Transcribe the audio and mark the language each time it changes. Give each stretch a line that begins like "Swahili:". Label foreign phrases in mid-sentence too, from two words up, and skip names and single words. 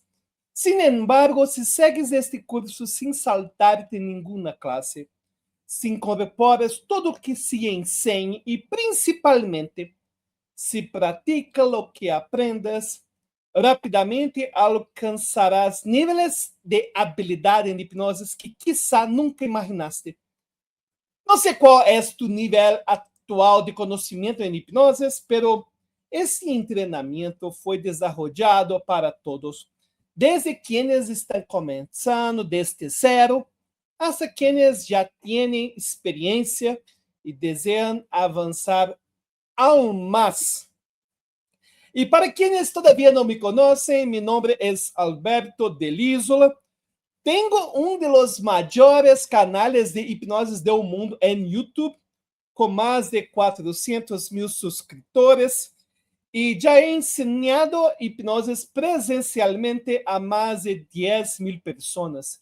Spanish: Sin embargo, si sigues este curso sin saltarte ninguna clase, si incorporas todo lo que se enseña y principalmente si practicas lo que aprendes, rapidamente alcanzarás niveles de habilidad en hipnosis que quizá nunca imaginaste.
Portuguese: Não sei qual é tu nível atual de conhecimento em hipnose, pero esse treinamento foi desenvolvido para todos, desde quienes estão começando desde zero,
Spanish: hasta quienes
Portuguese: já têm experiência e desejam avançar aún mais. E para
Spanish: quienes todavía
Portuguese: não me conhecem, meu nome é Alberto Delisola. Tenho um dos maiores canais de hipnose do mundo em YouTube, com mais de 400.000 subscritores, e já he ensinado hipnose presencialmente a mais de 10.000 pessoas.